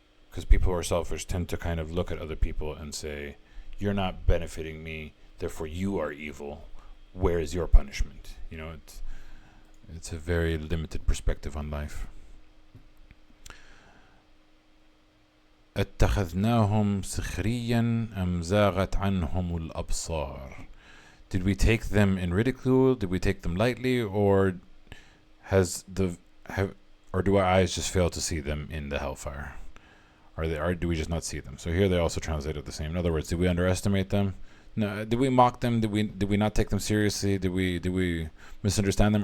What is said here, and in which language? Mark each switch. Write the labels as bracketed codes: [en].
[en] Because people who are selfish tend to kind of look at other people and say, you're not benefiting me, therefore you are evil, where is your punishment? It's a very limited perspective on life. [ar] اتخذناهم سخريا أم زاغت عنهم الأبصار. [en] Did we take them in ridicule? Did we take them lightly, or do our eyes just fail to see them in the hellfire? Or do we just not see them? So here they also translated the same. In other words, did we underestimate them? No. Did we mock them? Did we not take them seriously? Did we misunderstand them?